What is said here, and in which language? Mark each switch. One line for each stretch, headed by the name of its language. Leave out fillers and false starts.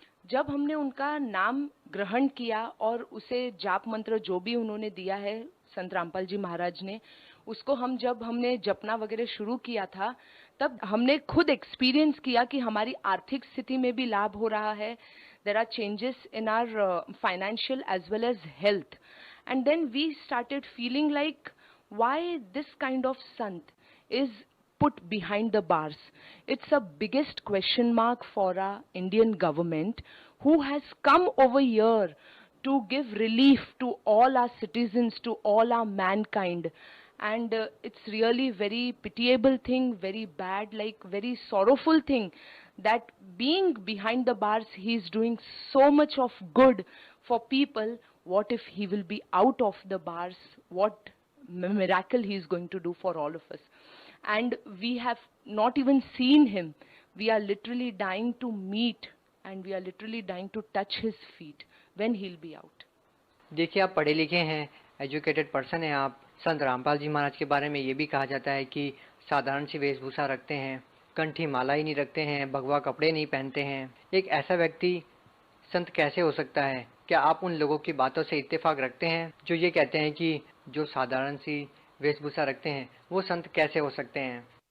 Hindi: जब हमने उनका नाम ग्रहण किया और उसे जाप मंत्र जो भी उन्होंने दिया है संत रामपाल जी महाराज ने, उसको जब हमने जपना वगैरह शुरू किया था, तब हमने खुद एक्सपीरियंस किया कि हमारी आर्थिक स्थिति में भी लाभ हो रहा है।
English: There are changes in our financial as well as health. And then we started feeling like why this kind of sant is put behind the bars. It's a biggest question mark for our Indian government, who has come over here to give relief to all our citizens, to all our mankind. And it's really very pitiable thing, very bad, like very sorrowful thing, that being behind the bars he is doing so much of good for people. What if he will be out of the bars? What miracle he is going to do for all of us? And we have not even seen him. We are literally dying to meet, and we are literally dying to touch his feet when he'll be out.
Hindi: देखिए, आप पढ़े लिखे हैं, educated person हैं आप। संत रामपाल जी महाराज के बारे में ये भी कहा जाता है कि साधारण सी वेशभूषा रखते हैं, कंठी माला ही नहीं रखते हैं, भगवा कपड़े नहीं पहनते हैं। एक ऐसा व्यक्ति संत कैसे हो सकता है? क्या आप उन लोगों की बातों से इत्तेफाक रखते हैं जो ये कहते हैं कि जो साधारण सी वेशभूषा रखते हैं वो संत कैसे हो सकते हैं?